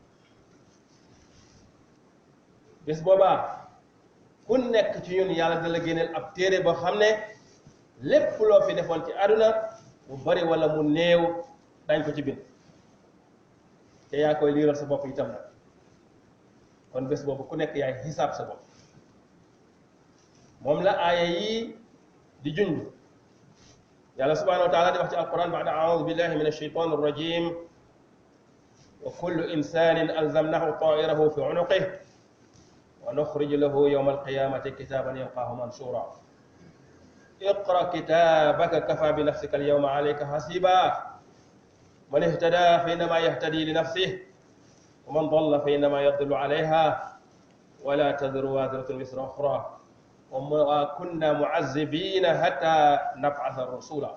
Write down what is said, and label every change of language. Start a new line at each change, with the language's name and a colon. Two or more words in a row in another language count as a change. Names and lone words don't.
Wolof: bés boobaa ku nekk ci ñun yàlla dina la génneel ab téere boo xam ne lépp loo fi defoon ci àdduna mu bari wala mu néew dañ ko ci bind te yaa koy liiral sa bopp itam nag kon bés boobu ku nekk yaay xisaab sa bopp moom la aaya yi di junj yàlla
Arabic: سبحانه وتعالى
Wolof: di wax ci alquran
Arabic: بعد أعوذ بالله من الشيطان الرجيم وكل إنسان ألزمناه طائره في عنقه ونخرج له يوم القيامة كتابا يلقاه منشورا اقرأ كتابك كفى بنفسك اليوم عليك حسيبا من اهتدى فإنما يهتدي لنفسه ومن ضل فإنما يضل عليها ولا تزر وازرة وزر أخرى وكنا معذبين حتى نبعث رسولا.